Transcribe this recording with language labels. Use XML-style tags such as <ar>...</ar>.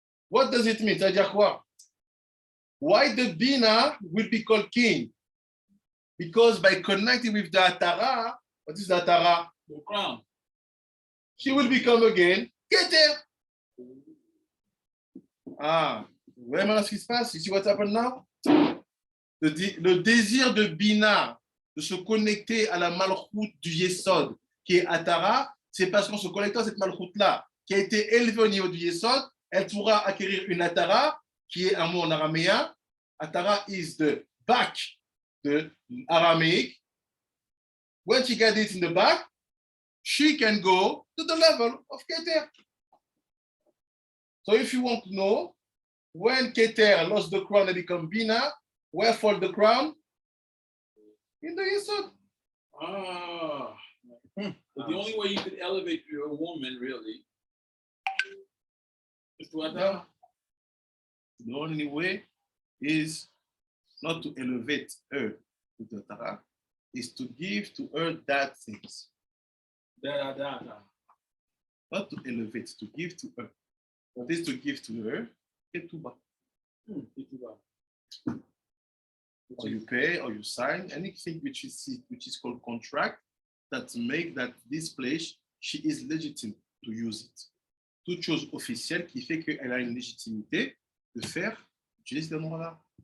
<en>What does it mean?</en> <fr>C'est-à-dire quoi?</fr> <en>Why the Bina will be called king? Because by connecting with the Atara, what is the Atara? The crown. She will become again Keter.</en> <fr>Ah, vous voyez maintenant ce qui se passe?</fr> <en>You see what's happened now?</en> <fr>Le désir de Bina de se connecter à la malchoute du Yesod, qui est Atara, c'est parce qu'en se connectant à cette malchoute-là, qui a été élevée au niveau du Yesod, elle pourra acquérir une Atara, qui est un mot en araméen.</fr> <en>Atara is the back de Aramaic. When she gets it in the back, she can go to the level of Keter. So if you want to know, when Keter lost the crown and become Bina, where fall the crown? In the Yesod. Ah. But the only way you could elevate your woman, really, is to Atara. The only way is not to elevate her to the Atara, is to give to her that things. Da. Not to elevate, to give to her. What is to give to her? Ketubah. Or you pay or you sign anything which is called contract that make that this place she is legitimate to use it.</en> <fr>Toute chose officielle qui fait qu'elle a une légitimité de faire utiliser ce nom-là.</fr>